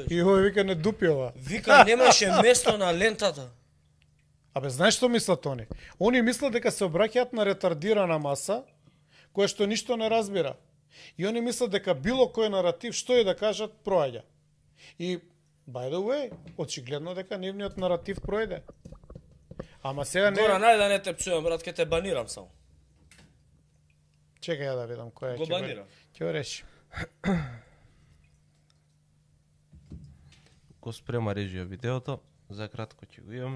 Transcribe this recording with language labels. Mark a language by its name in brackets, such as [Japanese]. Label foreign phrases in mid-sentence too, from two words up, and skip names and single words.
[Macedonian] И овој вика не дупи ова. Вика немаше место на лентата. Абе, знаеш што мислат они? Они мислат дека се обраќаат на ретардирана маса, која што ништо не разбира. И они мислат дека било кој наратив, што и да кажат, проаѓа. И, [English] by the way, [Macedonian] очигледно дека нивниот наратив пројде. Ама сега не... Гора, најде да не те пцувам, брат, ке те банирам само. Чекај ја да видам кој е. Го банира. Ќе го реши. Го спрема режија видеото, за кратко ќе го имаме.